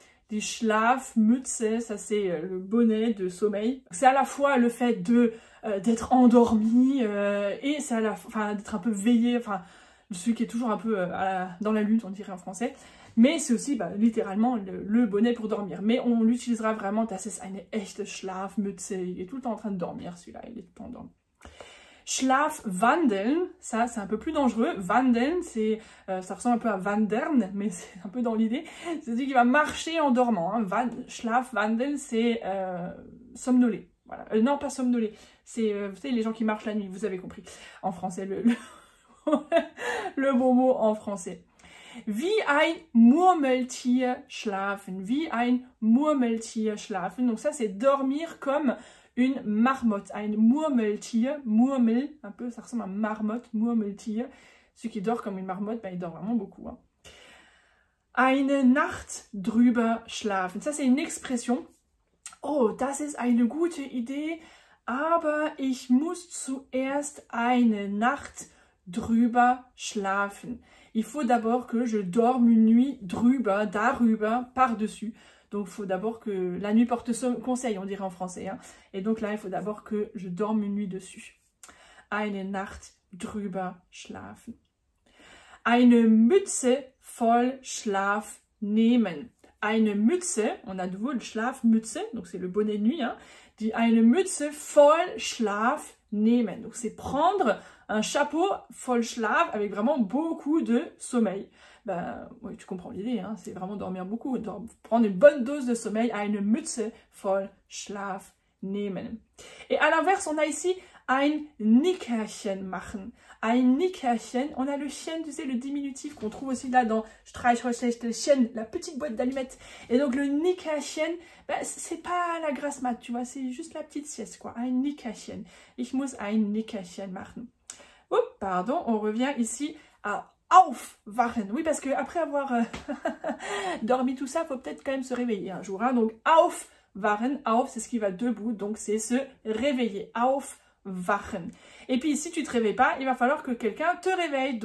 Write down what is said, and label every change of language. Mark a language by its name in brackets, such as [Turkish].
[French] Die Schlafmütze, ça c'est le bonnet de sommeil. C'est à la fois le fait d'être endormi et c'est d'être un peu veillé, celui qui est toujours un peu dans la lutte, on dirait en français. Mais c'est aussi littéralement le bonnet pour dormir. Mais on l'utilisera vraiment, [German] das ist eine echte Schlafmütze. [French] Il est tout le temps en train de dormir, celui-là, il est tout le temps endormi. Schlafwandeln, ça c'est un peu plus dangereux. Wandeln, ça ressemble un peu à wandern, mais c'est un peu dans l'idée. C'est celui qui va marcher en dormant. Schlafwandeln, c'est somnoler. Voilà. Non, pas somnoler. C'est, vous savez, les gens qui marchent la nuit, vous avez compris. En français, le bon mot en français. [German] Wie ein Murmeltier schlafen. Wie ein Murmeltier schlafen. [French] Donc ça, c'est dormir comme une marmotte, ein Murmeltier, Murmel, un peu, ça ressemble à marmotte, Murmeltier. Celui qui dort comme une marmotte, il dort vraiment beaucoup. [German] Eine Nacht drüber schlafen. [French] Ça, c'est une expression. [German] Oh, das ist eine gute Idee, aber ich muss zuerst eine Nacht drüber schlafen. [French] Il faut d'abord que je dorme une nuit drüber, darüber, par-dessus. Donc il faut d'abord que la nuit porte conseil, on dirait en français. Hein. Et donc là, il faut d'abord que je dorme une nuit dessus. [German] Eine Nacht drüber schlafen. Eine Mütze voll Schlaf nehmen. [French] Eine Mütze, on a de nouveau le Schlafmütze, donc c'est le bonnet de nuit, hein, [German] die eine Mütze voll Schlaf nehmen. [French] Donc c'est prendre un chapeau voll Schlaf avec vraiment beaucoup de sommeil. Ben, oui, tu comprends l'idée, hein, c'est vraiment dormir beaucoup, prendre une bonne dose de sommeil, [German] eine Mütze voll Schlaf nehmen. [French] Et à l'inverse, on a ici [German] ein Nickerchen machen. [French] Ein Nickerchen, on a le chien, tu sais, le diminutif qu'on trouve aussi là dans Streichhölzchen, la petite boîte d'allumettes. Et donc le Nickerchen, ben, c'est pas la grasse mat, tu vois, c'est juste la petite sieste, quoi. [German] Ein Nickerchen. Ich muss ein Nickerchen machen. [French] Oups, pardon, on revient ici à aufwachen. Oui, parce que après avoir dormi tout ça, il faut peut-être quand même se réveiller un jour. Hein. Donc aufwachen, auf, c'est ce qui va debout, donc c'est se réveiller. Aufwachen. Et puis si tu ne te réveilles pas, il va falloir que quelqu'un te réveille.